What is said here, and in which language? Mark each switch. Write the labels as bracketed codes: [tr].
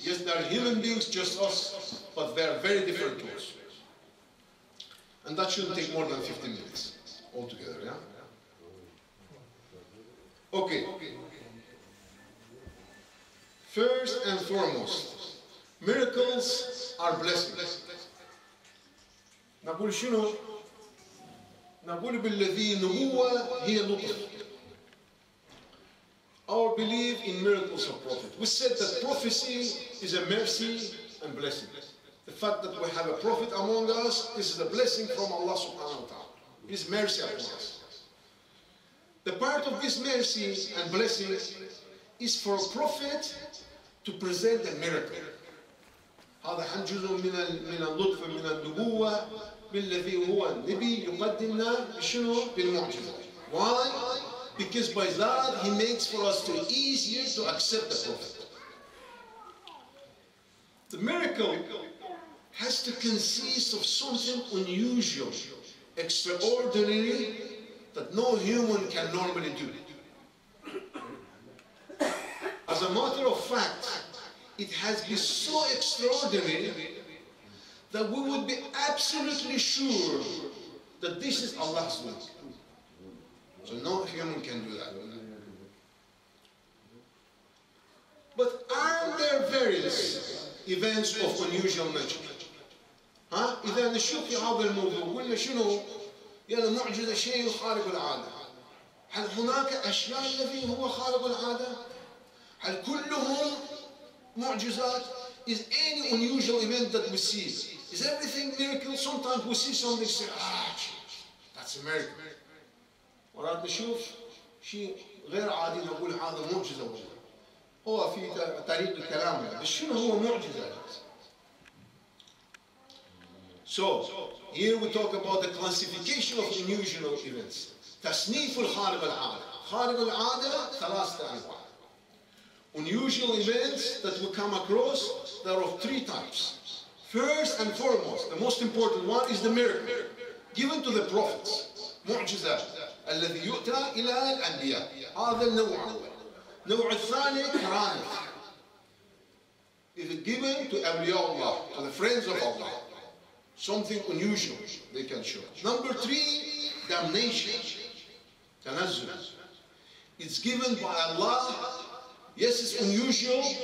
[en] Yes, they are human beings just us, but they are very different to us. And that shouldn't take more than 15 minutes altogether, yeah? Okay. First and foremost, miracles are blessings. [ar] نقول شنو؟ نقول بالذي نبوة هي لطف. [en] Our belief in miracles of prophet. We said that prophecy is a mercy and blessing. The fact that we have a prophet among us, this is a blessing from Allah subhanahu wa ta'ala. His mercy upon us. The part of this mercy and blessing is for a prophet to present a miracle. [ar] هذا جزء من اللطف من النبوة بالذي هو النبي يقدمنا بشنو؟ بالمعجزة. [en] Why? Because by that he makes for us to easier to accept the prophet. The miracle has to consist of something unusual, extraordinary, that no human can normally do. As a matter of fact, it has been so extraordinary that we would be absolutely sure that this is Allah's will. So no human can do that. But are there various events of unusual nature? [ar] إذا نشوف في هذا الموضوع قلنا شنو؟ يعني معجزة شيء خارق العادة. هل هناك أشياء الذي هو خارق العادة؟ هل كلهم معجزات? [en] Is any unusual event that we see? Is everything miracle? Sometimes we see something say, that's a miracle. [ar] مرات نشوف شيء غير عادي نقول هذا معجزة والله. هو في طريق الكلام يعني. بس شنو هو معجزة؟ [en] So, here we talk about the classification of unusual events. [ar] تصنيف الخارق العادة. خارق العادة ثلاثة أنواع. [en] Unusual events that we come across, there are of three types. First and foremost, the most important one is the miracle given to the prophets. [ar] معجزة الذي يؤتى إلى الأنبياء. هذا النوع الأول. النوع الثاني كرامة. [en] Is given to أولياء Allah, to the friends of Allah. Something unusual they can show. Number three, damnation. [ar] تنزل. [en] It's given by Allah. Yes, it's unusual.